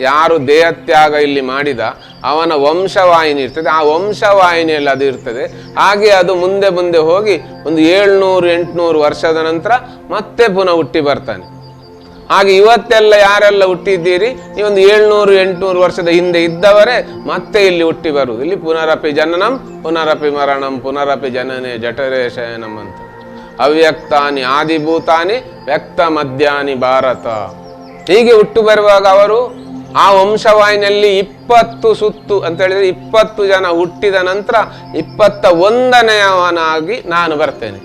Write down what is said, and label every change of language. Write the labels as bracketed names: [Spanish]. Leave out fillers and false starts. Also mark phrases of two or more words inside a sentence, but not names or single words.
[Kannada] ಯಾರು ದೇಹತ್ಯಾಗ ಇಲ್ಲಿ ಮಾಡಿದ ಅವನ ವಂಶವಾಹಿನಿ ಇರ್ತದೆ. ಆ ವಂಶವಾಹಿನಿಯಲ್ಲಿ ಅದು ಇರ್ತದೆ. ಹಾಗೆ ಅದು ಮುಂದೆ ಮುಂದೆ ಹೋಗಿ ಒಂದು 700-800 ವರ್ಷದ ನಂತರ ಮತ್ತೆ ಪುನಃ ಹುಟ್ಟಿ ಬರ್ತಾನೆ. ಹಾಗೆ ಇವತ್ತೆಲ್ಲ ಯಾರೆಲ್ಲ ಹುಟ್ಟಿದ್ದೀರಿ, ಈ ಒಂದು 700-800 ವರ್ಷದ ಹಿಂದೆ ಇದ್ದವರೇ ಮತ್ತೆ ಇಲ್ಲಿ ಹುಟ್ಟಿ ಬರುವುದು. [Sanskrit] ಇಲ್ಲಿ ಪುನರಪಿ ಜನನಂ ಪುನರಪಿ ಮರಣಂ ಪುನರಪಿ ಜನನೇ ಜಠರೇ ಶಯನಂ ಅಂತ. ಅವ್ಯಕ್ತಾನಿ ಆದಿಭೂತಾನಿ ವ್ಯಕ್ತ ಮಧ್ಯಾನಿ ಭಾರತ. [Kannada] ಹೀಗೆ ಹುಟ್ಟು ಬರುವಾಗ ಅವರು ಆ ವಂಶವಾಹಿನಿಯಲ್ಲಿ 20 ಸುತ್ತು ಅಂತ ಹೇಳಿದ್ರೆ 20 ಜನ ಹುಟ್ಟಿದ ನಂತರ 21ನೆಯವನಾಗಿ ನಾನು ಬರ್ತೇನೆ.